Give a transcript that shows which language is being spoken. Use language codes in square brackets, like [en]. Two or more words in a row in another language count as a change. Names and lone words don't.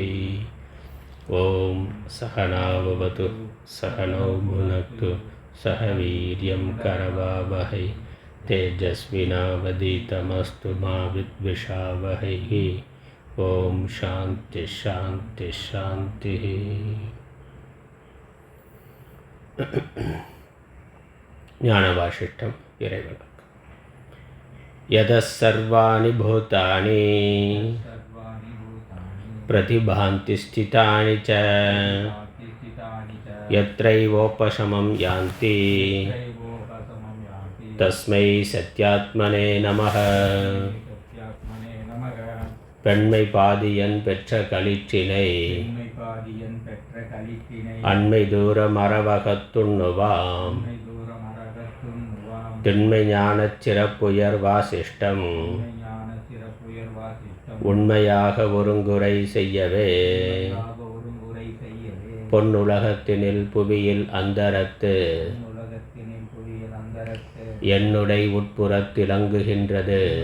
[sa] ओम सहनाववतु सहनौ भुनक्तु सह वीर्यं करवावहै तेजस्विनावधीतमस्तु मा विद्विषावहै। ओम शांति शांति शांति। [ta] ஞானவாசிஷ்டம் இறைவனுக்கு [sa] यतः सर्वाणि भूतानि प्रतिभान्ति स्थितानि च यत्रैवोपशमं यान्ति तस्मै सत्यात्मने नमः। [ta] பெண்மை பாதியன் பெற்ற களிற்றினை அண்மை தூர மரவகத்துண்ணுவாம் திண்மை ஞானச் சிறப்புயர் வாசிஷ்டம் உண்மையாக ஒருங்குறை செய்யவே பொன்னுலகத்தினில் புவியில் அந்தரத்து என்னுடை உட்புறத்திலங்குகின்றது